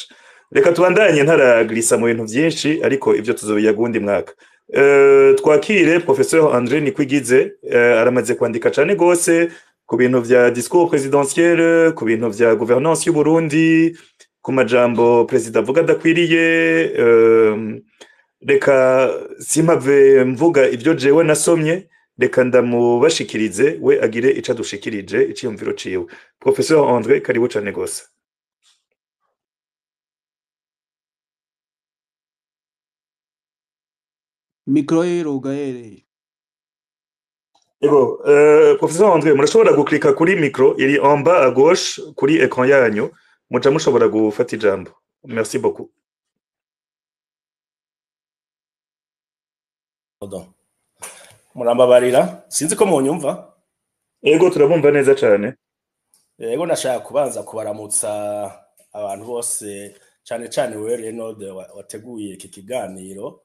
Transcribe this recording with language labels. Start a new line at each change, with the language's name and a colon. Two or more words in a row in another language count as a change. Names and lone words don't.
Rundi: reka tubandanye ntaragrisa mu bintu byinshi ariko ibyo tuzobiyagundi mwaka twakire professeur André Nikwigize aramaze kwandika cyane gose ku bintu vya
French: discours présidentiel
Rundi: ku bintu vya gouvernance y'u Burundi ku majambo perezida avuga adakwiriye reka simpave mvuga ibyo jewe nasomye reka ndamubashikirize we agire ico adushikirije iciyumviro ciwe. Professeur André karibu cane gose. Mikro irugaye. Ego, Professeur André murashobora guklika kuri micro iri
French: en bas à gauche
Rundi: kuri écran yanyu muca mushobora gufata ijambo.
French: Merci beaucoup.
Rundi: Murambabarira sinzi ko munyumva. Ego turabumva neza cyane. Ego nashaka kubanza kubaramutsa abantu bose cyane cyane wewe Renaud wateguye iki kiganiro.